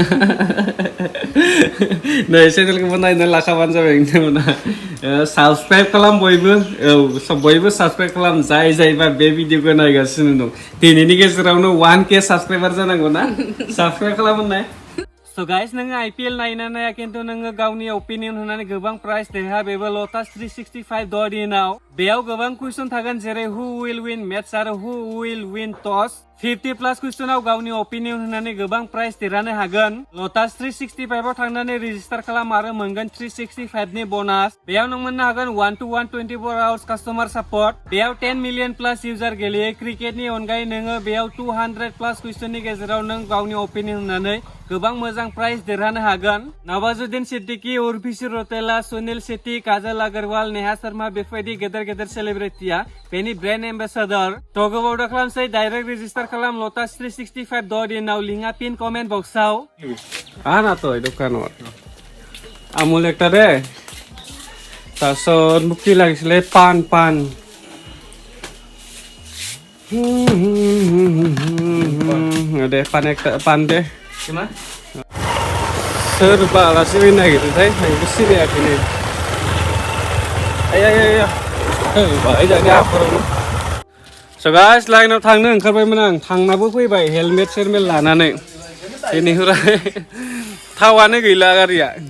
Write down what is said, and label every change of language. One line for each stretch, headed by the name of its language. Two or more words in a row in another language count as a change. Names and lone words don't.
Bodo: नै चेनेलखौबो नायना लाखाबानो जाबाय नोंथांमोना साबसक्राइब खालाम बयबो बयबो साबसक्राइब खालाम जायबा बे भिडिअखौ नायगासिनो दं दिनैनि गेजेरावनो 1K साबसक्राइबार जानांगौ ना साबसक्राइब खालामनाय
English: So guys,
Bodo: नोङो IPL नायना नाया खिन्थु नोङो गावनि ओपिनियन होनानै गोबां प्राइज देहा बेबो लटास 365.in आव बेयाव गोबां कुइसन थागोन जेरै
English: who will win matches
Bodo: आरो
English: who will win toss
Bodo: 50+ कुइसनाव गावनि ओपिनियन होनानै गोबां प्राइज देरहानो हागोन लटास 365 आव थांनानै रेजिस्टार खालाम आरो मोनगोन 365 नि बोनास बेयाव नों मोननो हागोन 1-to-1
English: 24 hours customer support
Bodo: बेयाव
English: 10 million plus user
Bodo: गेलेयो क्रिकेटनि अनगायै नोङो बेयाव 200+ कुइसननि गेजेराव नों गावनि ओपिनियन होनानै गोबां मोजां प्राइज देरहानो हागोन नवाजुद्दीन सिद्दीकी उर्वशी रौतेला सुनील शेट्टी काजल अग्रवाल नेहा शर्मा बेफोरबायदि गेदेर सेलिब्रिटिया बेनि
English: brand ambassador
Bodo: थ' गोबाव दा खालामसै
English: direct register
Bodo: खालाम लटास 365.in आव लिंकआ
English: pin comment box
Bodo: आना तो दखानाव
Assamese: আমুল একটা দে তাৰপিছত মোক কি লাগিছিলে পান দে পান
Bodo: दे सोरबा आलासि फैनो नागिरदोंथाय आंबो सिनायाखै नै
English: So guys,
Bodo: लाइनाव थांनो ओंखारबायमोन आं थांनाबो फैबाय हेलमेट सेरमेट लानानै बेनिफ्राय थावानो गैला गारिया